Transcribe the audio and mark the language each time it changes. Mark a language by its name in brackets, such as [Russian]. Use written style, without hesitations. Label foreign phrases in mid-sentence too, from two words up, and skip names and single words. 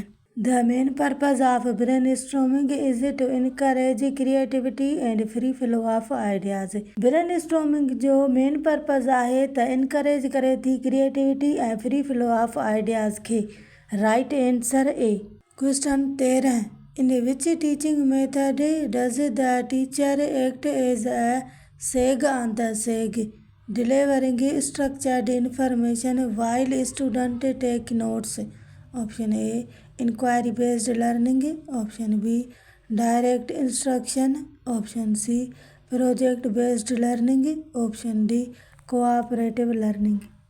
[English] The main purpose of brainstorming is to encourage creativity and free flow of ideas. [Sindhi] Brainstorming जो [English] main purpose [Sindhi] आहे त इनकरेज करे थी क्रिएटिविटी ऐं [English] free flow of ideas [Sindhi] खे. [English] right answer A. question 13. In which teaching method does the teacher act as a sage on the sage, delivering structured information while students take notes? Option A inquiry based learning, option B direct instruction, option C project based learning, option D cooperative learning.